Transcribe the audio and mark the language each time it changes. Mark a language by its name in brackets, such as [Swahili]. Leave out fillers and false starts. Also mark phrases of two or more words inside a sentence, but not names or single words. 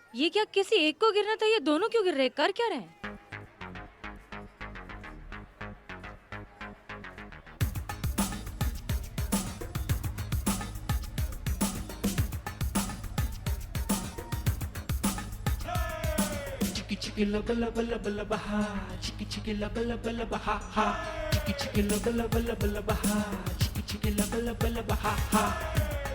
[Hindi] क्या किसी एक को गिरना था, ये दोनों क्यों गिर रहे हैं? कर क्या रहे हैं? Chicky lubba lubba lubba lubba ha, chicky lubba lubba lubba ha ha, chicky lubba lubba lubba lubba ha, chicky lubba lubba lubba ha ha.